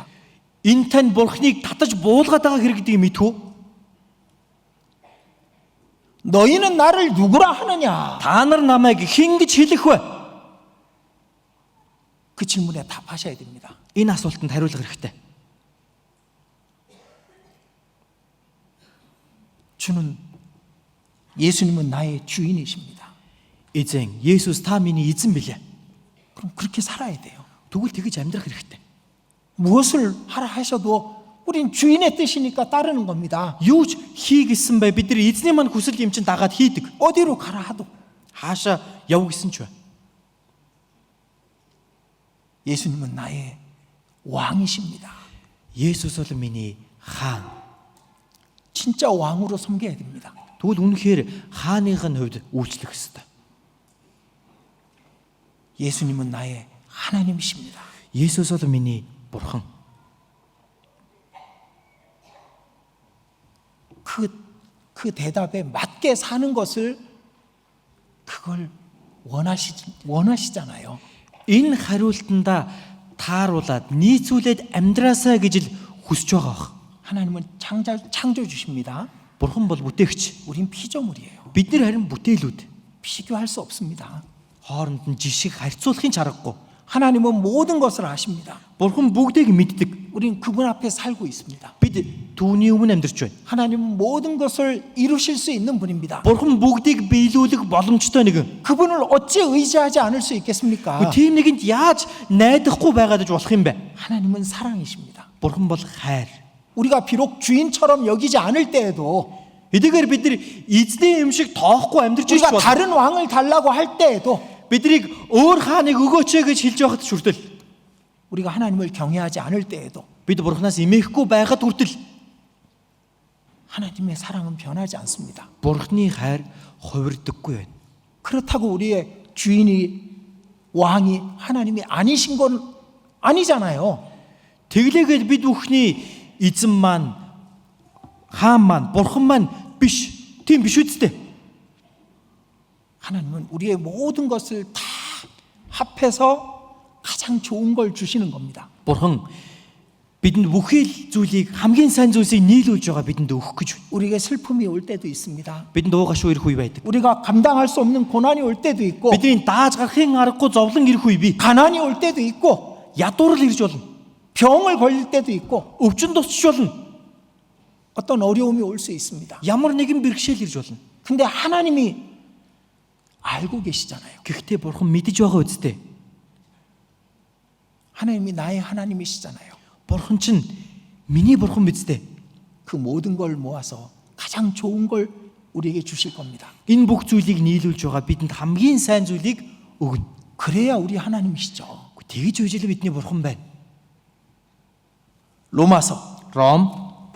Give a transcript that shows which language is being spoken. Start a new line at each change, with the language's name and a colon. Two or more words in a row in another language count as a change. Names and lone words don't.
Mongolian: Энэ тань бурхныг татаж буулгаад байгаа хэрэг гэдгийг мэдв үү?
Korean: 너희는 나를 누구라 하느냐?
Mongolian: Та нар намайг хэн гэж хэлэх вэ?
Korean: 그 질문에 답하셔야 됩니다.
Mongolian: Энэ асуултанд хариулах хэрэгтэй.
Korean: 예수님은 나의 주인이십니다.
Mongolian: Эзэн, Есүс та миний эзэн билээ.
Korean: 그럼 그렇게 살아야 돼요.
Mongolian: Тэгвэл тэгж амьдрах хэрэгтэй.
Korean: 무엇을 하라 하셔도 우린 주인의 뜻이니까 따르는 겁니다.
Mongolian: Юу ч хий гэсэн бай бид нар эзний мань хүсэл юм чин дагаад хийдэг.
Korean: 어디로 가라 하도
Mongolian: Хаашаа яв гэсэн ч бай.
Korean: 예수님은 나의 왕이십니다.
Mongolian: Есүс бол миний хаан.
Korean: 진짜 왕으로 섬겨야 됩니다.
Mongolian: Тэгвэл үнэхээр хааныхын хувьд үйлчлэх ёстой.
Korean: 예수님은 나의 하나님이십니다.
Mongolian: Есүс бол миний бурхан.
Korean: 그 대답에 맞게 사는 것을 그걸 원하시잖아요.
Mongolian: Энэ хариултандаа тааруулаад нийцүүлээд амьдраасаа гэж л хүсэж байгаа бах.
Korean: 하나님은 창조주십니다.
Mongolian: Бурхан бол бүтээгч.
Korean: 우린 피조물이에요.
Mongolian: Бид нар харин бүтээлүүд.
Korean: 비교할 수 없습니다.
Mongolian: Хооронд нь жишг харьцуулахын чаргагүй.
Korean: 하나님은 모든 것을 아십니다.
Mongolian: Бурхан бүгдийг мэддэг.
Korean: 우린 그분 앞에 살고 있습니다.
Mongolian: Бид түүний өмнө амьдарч байна.
Korean: 하나님은 모든 것을 이루실 수 있는 분입니다.
Mongolian: Бурхан бүгдийг биелүүлэх боломжтой нэгэн.
Korean: 그분을 어찌 의지하지 않을 수 있겠습니까?
Mongolian: Тийм нэгэнд яаж найдахгүй байгаад иж болох юм бэ?
Korean: 하나님은 사랑이십니다.
Mongolian: Бурхан бол хайр.
Korean: 우리가 비록 주인처럼 여기지 않을 때에도
Mongolian: Эдгээр бид нар эзний юм шиг тоохгүй амьдарч
Korean: 우리가
Mongolian: байна.
Korean: 다른 왕을 달라고 할 때에도
Mongolian: Биднийг өөр хааныг өгөөч гэж хэлж байхад хүртэл
Korean: 우리가 하나님을 경외하지 않을 때에도
Mongolian: бид Бурханаас эмээхгүй байхад хүртэл
Korean: 하나님의 사랑은 변하지 않습니다.
Mongolian: Бурханы хайр хувирдаггүй байна.
Korean: 그렇다고 우리의 주인이 왕이 하나님이 아니신 건 아니잖아요.
Mongolian: Тэглээгээд бид бүхний эзэн маань хаан маань бурхан маань биш. Тийм биш үсттэй.
Korean: 하나님은 우리의 모든 것을 다 합해서 가장 좋은 걸 주시는 겁니다.
Mongolian: Бурхан бидэнд бүхий л зүйлийг хамгийн сайн зүйлсийг нийлүүлж байгаа бидэнд өгөх гэж байна.
Korean: 우리에게 슬픔이 올 때도 있습니다.
Mongolian: Бидэнд уугашгүй ирэх үе байдаг.
Korean: 우리가 감당할 수 없는 고난이 올 때도 있고,
Mongolian: Бидний дааж гарахын аргагүй зовлон ирэх үе бий.
Korean: 가난이 올 때도 있고,
Mongolian: Ядуурл ирж болно.
Korean: 병을 걸릴 때도 있고,
Mongolian: Өвчин тусч болно.
Korean: 어떤 어려움이 올 수 있습니다.
Mongolian: Ямар нэгэн бэрхшээл ирж болно.
Korean: 근데 하나님이 알고 계시잖아요.
Mongolian: Гэхдээ Бурхан мэдэж байгаа үстэй.
Korean: 하나님이 나의 하나님이시잖아요.
Mongolian: Бурхан чинь миний Бурхан биз дээ.
Korean: 그 모든 걸 모아서 가장 좋은 걸 우리에게 주실 겁니다.
Mongolian: Энэ бүх зүйлийг нийлүүлж байгаа бидэнд хамгийн сайн зүйлийг өгнө.
Korean: 그래야 우리 하나님이시죠.
Mongolian: Тэгж үжил бидний Бурхан байна.
Korean: 로마서
Mongolian: Ром